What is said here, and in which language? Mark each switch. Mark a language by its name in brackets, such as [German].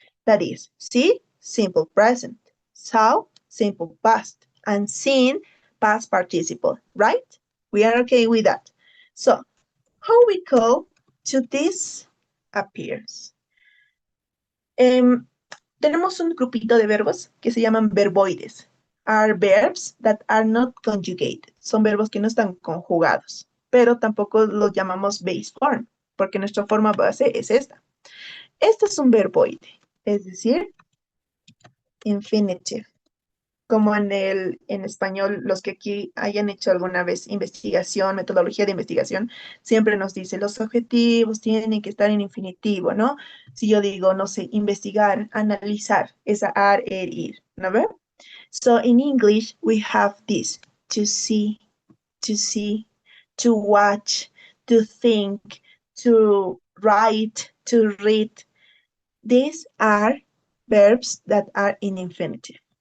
[English] That is, see, simple present, saw, simple past, and seen, past participle, right? We are okay with that. So, how we call to this appears. [Spanish] Tenemos un grupito de verbos que se llaman verboides. [English] Are verbs that are not conjugated. [Spanish] Son verbos que no están conjugados, pero tampoco los llamamos base form, porque nuestra forma base es esta. Este es un verboide, es decir, infinitive. Como en español, los que aquí hayan hecho alguna vez investigación, metodología de investigación, siempre nos dice los objetivos tienen que estar en infinitivo, ¿no? Si yo digo, no sé, investigar, analizar, esa ar, ir, ¿no ve? [English] So in English, we have this, to see, to watch, to think, to write, to read. These are verbs that are in infinitive.